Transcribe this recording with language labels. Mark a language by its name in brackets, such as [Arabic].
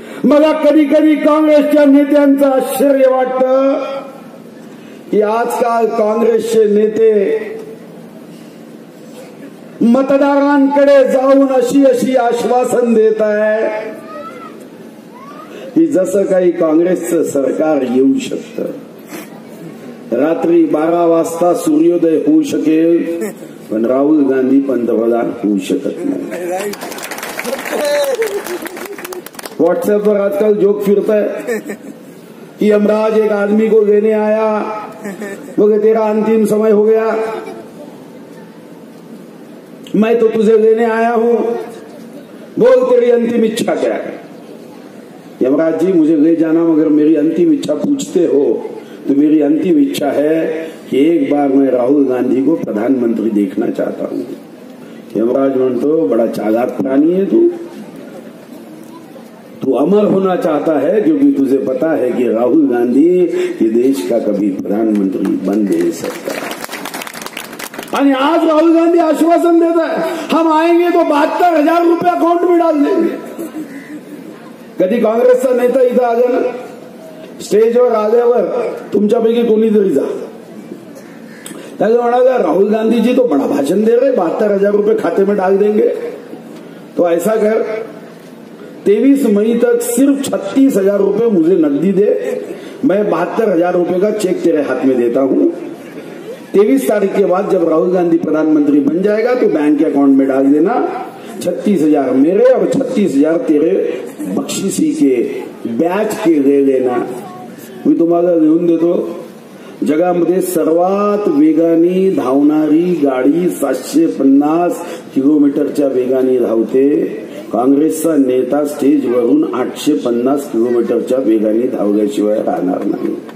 [Marathi] मला कधी कधी काँग्रेसच्या नेत्यांचं आश्चर्य वाटतं की आजकाल काँग्रेसचे नेते मतदारांकडे जाऊन अशी आश्वासन देत आहे की जसं काही काँग्रेसचं सरकार येऊ शकतं. रात्री 12 वाजता सूर्योदय होऊ शकेल पण राहुल गांधी पंतप्रधान होऊ शकत नाही. [Hindi] व्हाट्सएप पर आजकल जोक फिरता है कि यमराज एक आदमी को लेने आया, बोले तेरा अंतिम समय हो गया, मैं तो तुझे लेने आया हूं, बोल तेरी अंतिम इच्छा क्या है. यमराज जी मुझे ले जाना मगर मेरी अंतिम इच्छा पूछते हो तो मेरी अंतिम इच्छा है कि एक बार मैं राहुल गांधी को प्रधानमंत्री देखना चाहता हूं. यमराज म्हणतो बड़ा चालाक प्राणी है तू अमर होना चाहता है क्योंकि तुझे पता है कि राहुल गांधी ये देश का कभी प्रधानमंत्री बन नहीं सकता. और आज राहुल गांधी आश्वासन देता है हम आएंगे तो 72,000 रुपये अकाउंट में डाल देंगे. कधी काँग्रेसचा नेता इथं आला ना, स्टेजवर आल्यावर तुमच्यापैकी कोणीतरी जा, त्याला म्हणाला राहुल गांधी जी तो बड़ा भाषण दे रहे, 72,000 रुपये खाते में डाल देंगे. तो ऐसा कर 23 मई तक सिर्फ 36,000 रुपये मुझे नकदी दे, मैं 72,000 रुपये का चेक तेरे हाथ में देता हूं. 23 तारीख के बाद जब राहुल गांधी प्रधानमंत्री बन जाएगा तो बैंक के अकाउंट में डाल देना. 36,000 मेरे और 36,000 तेरे बक्षिसी के बॅच के ले लेना. [Marathi] मी तुम्हाला लिहून देतो. जगामध्ये सर्वात वेगाने धावणारी गाडी 750 किलोमीटरच्या वेगाने धावते. काँग्रेसचा नेता स्टेजवरून 850 किलोमीटरच्या वेगाने धावल्याशिवाय राहणार नाही.